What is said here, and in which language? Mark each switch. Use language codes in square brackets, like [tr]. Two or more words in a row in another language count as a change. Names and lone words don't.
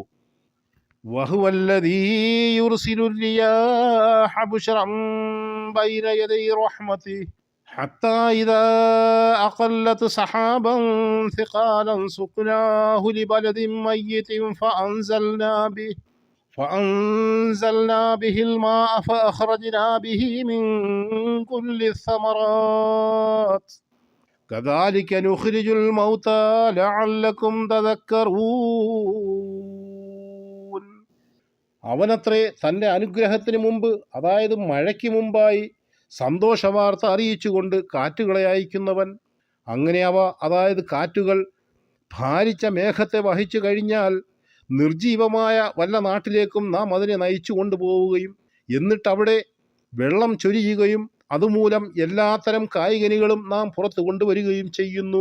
[ar] وهو الذي يرسل الرياح بشرا بين يدي رحمته حتى إذا أقلت سحابا ثقالا سقناه لبلد ميت فأنزلنا به فأنزلنا به الماء فأخرجنا به من كل الثمرات كذلك نخرج الموتى لعلكم تذكرون. [ml] അവനത്രേ തൻ്റെ അനുഗ്രഹത്തിന് മുമ്പ്, അതായത് മഴയ്ക്ക് മുമ്പായി സന്തോഷവാർത്ത അറിയിച്ചുകൊണ്ട് കാറ്റുകളെ അയക്കുന്നവൻ. അങ്ങനെ അവ, അതായത് കാറ്റുകൾ, ഭാരിച്ച മേഘത്തെ വഹിച്ചു കഴിഞ്ഞാൽ നിർജീവമായ വല്ല നാട്ടിലേക്കും നാം അതിനെ നയിച്ചു കൊണ്ടുപോവുകയും എന്നിട്ടവിടെ വെള്ളം ചൊരിയുകയും അതുമൂലം എല്ലാത്തരം കായ്കനികളും നാം പുറത്തു കൊണ്ടുവരികയും ചെയ്യുന്നു.